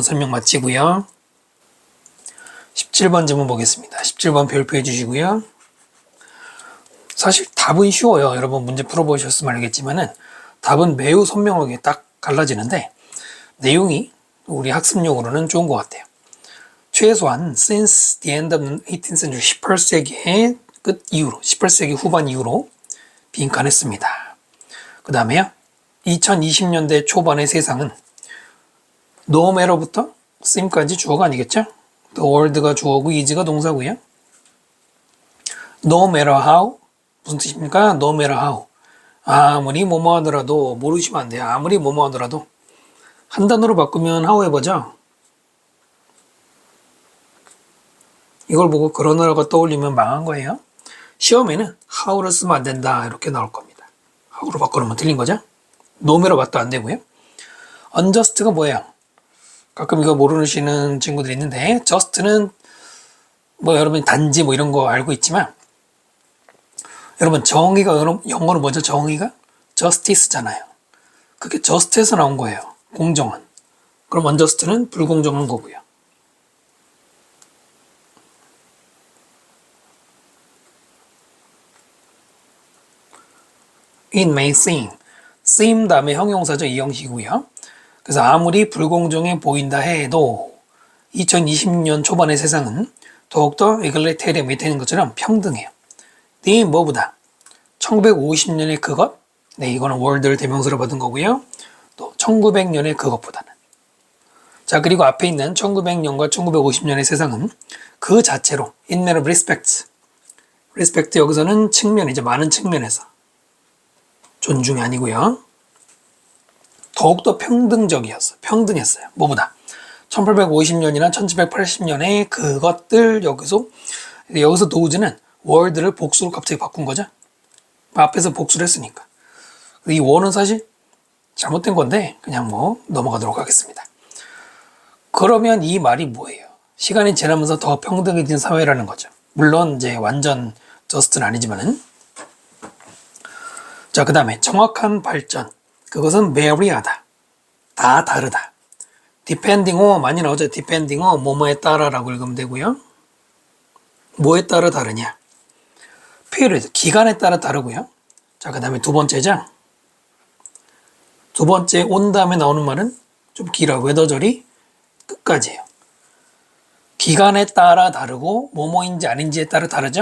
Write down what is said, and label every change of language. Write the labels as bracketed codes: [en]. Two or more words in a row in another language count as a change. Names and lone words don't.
[ko] 16번 설명 마치고요. 17번 질문 보겠습니다. 17번 별표해 주시고요. 사실 답은 쉬워요. 여러분 문제 풀어보셨으면 알겠지만은 답은 매우 선명하게 딱 갈라지는데 내용이 우리 학습용으로는 좋은 것 같아요. 최소한 [en] since the end of 18th century [ko] 18세기의 끝 이후로 18세기 후반 이후로 빈칸했습니다. 그 다음에요. 2020년대 초반의 세상은 [en] no matter [ko] 부터 seem까지 주어가 아니겠죠? [en] the world [ko] 가 주어고 is가 동사고요. [en] no matter how [ko] 무슨 뜻입니까? [en] no matter how [ko] 아무리 뭐뭐 하더라도 모르시면 안 돼요. 아무리 뭐뭐 하더라도 한 단어로 바꾸면 however죠. 이걸 보고 그런 나라가 떠올리면 망한 거예요. 시험에는 how를 쓰면 안 된다 이렇게 나올 겁니다. how로 바꿔놓으면 틀린 거죠. nome로 맞도 안 되고요. unjust가 뭐예요? 가끔 이거 모르시는 친구들이 있는데 just는 뭐 여러분 단지 뭐 이런 거 알고 있지만 여러분 정의가 영어로 뭐죠? 정의가 justice잖아요. 그게 just에서 나온 거예요. 공정한. 그럼 unjust는 불공정한 거고요. [en] It may seem [ko] 다음에 형용사죠. 이 형식이고요. 그래서 아무리 불공정해 보인다 해도 2020년 초반의 세상은 더욱더 equalitarian이 되는 것처럼 평등해요. 네 뭐보다 1950년의 그것 네 이거는 월드를 대명사로 받은 거고요. 또 1900년의 그것보다는 자 그리고 앞에 있는 1900년과 1950년의 세상은 그 자체로 [en] in matter of respect [ko] 여기서는 측면이죠. 많은 측면에서 존중이 아니고요. 더욱더 평등했어요. 뭐보다 1850년이나 1780년의 그것들 여기서 노즈는 월드를 복수로 갑자기 바꾼 거죠. 앞에서 복수를 했으니까. 이 원은 사실 잘못된 건데 그냥 뭐 넘어가도록 하겠습니다. 그러면 이 말이 뭐예요? 시간이 지나면서 더 평등해진 사회라는 거죠. 물론 이제 완전 저스트는 아니지만은 자, 그 다음에 정확한 발전. 그것은 vary하다. 다 다르다. [en] depending on [ko] 많이 나오죠. [en] depending on [ko] 뭐뭐에 따라라고 읽으면 되고요. 뭐에 따라 다르냐. period 기간에 따라 다르고요. 자, 그 다음에 두 번째죠. 두 번째 온 다음에 나오는 말은 좀 길어요. 웨더절이 끝까지예요. 기간에 따라 다르고 뭐뭐인지 아닌지에 따라 다르죠.